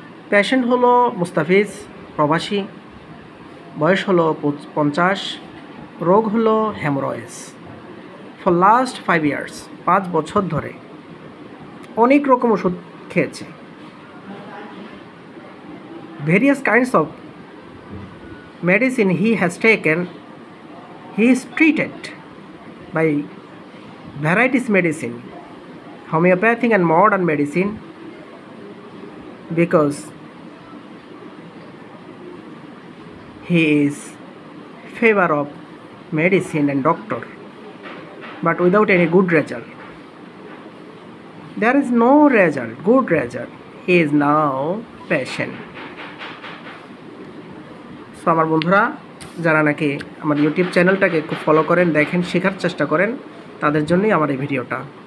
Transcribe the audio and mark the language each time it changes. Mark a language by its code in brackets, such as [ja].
[bn] Patient হলো মুস্তাফিজ, প্রবাসী, বয়স হলো 50, রোগ হলো হেমোরয়েডস। [en] for last 5 years, [bn] 5 বছর ধরে অনেক রকম ওষুধ খেয়েছে। [en] Various kinds of medicine he has taken. He is treated by varieties medicine, homeopathic and modern medicine, because he is favor of medicine and doctor, but without any good result. There is no result, good result. He is now patient. [bn] So আমার বন্ধুরা যারা নাকি আমার YouTube চ্যানেলটাকে খুব follow করেন, দেখেন, শেখার চেষ্টা করেন, তাদের জন্যই আমার এই ভিডিওটা।